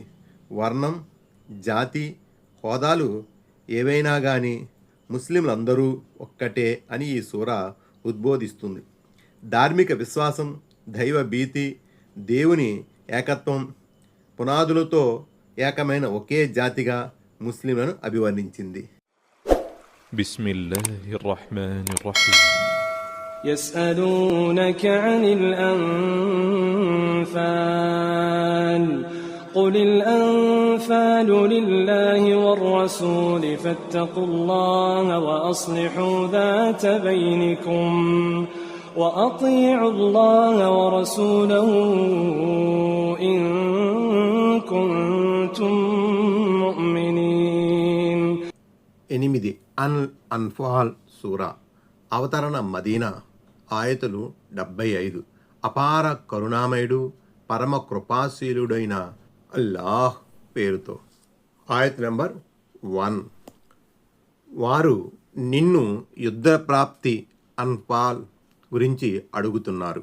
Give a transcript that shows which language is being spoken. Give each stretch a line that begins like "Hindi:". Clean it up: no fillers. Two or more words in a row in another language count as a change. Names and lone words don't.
Telugu: వర్ణం, జాతి, హోదాలు ఏవైనా కానీ ముస్లింలందరూ ఒక్కటే అని ఈ సూరా ఉద్బోధిస్తుంది. ధార్మిక విశ్వాసం, దైవ భీతి, దేవుని ఏకత్వం పునాదులతో ఏకమైన ఒకే జాతిగా ముస్లింలను అభివర్ణించింది.
Arabic: بسم الله الرحمن الرحيم. يسألونك عن الأنفال قل الأنفال لله والرسول فاتقوا الله وأصلحوا ذات بينكم وأطيعوا الله ورسوله إن كنتم مؤمنين.
Telugu: 8. అల్ అన్ఫాల్ సూరా. అవతరణ మదీనా. ఆయతులు 75. అపార కరుణామయుడు, పరమ కృపాశీలుడైన అల్లాహ్ పేరుతో. ఆయత్ నెంబర్ 1. వారు నిన్ను యుద్ధ ప్రాప్తి అన్ఫాల్ గురించి అడుగుతున్నారు.